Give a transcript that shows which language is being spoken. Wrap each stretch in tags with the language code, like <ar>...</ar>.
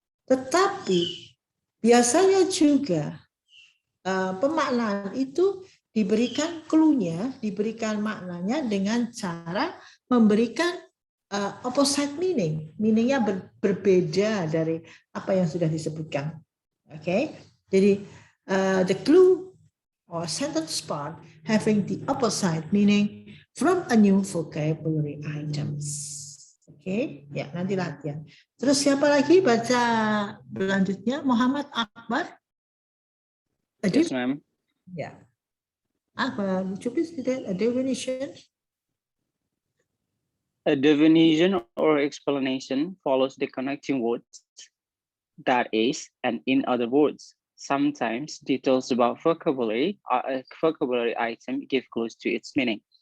<id>Tetapi biasanya juga pemaknaan itu diberikan clue-nya, diberikan maknanya dengan cara memberikan opposite meaning. Meaning-nya berbeda dari apa yang sudah disebutkan. Oke, jadi</id> <en>the clue or sentence part having the opposite meaning from a new vocabulary items.</en> <id>Oke, ya nanti latihan. Terus siapa lagi baca berlanjutnya? Muhammad Akbar.</id> <en>Yes, ma'am.</en> <id>Ya.</id> <en>Akbar, would you please read a definition? A definition or explanation follows the connecting words, that is, and in other words. Sometimes details about vocabulary item give clues to its meaning.</en>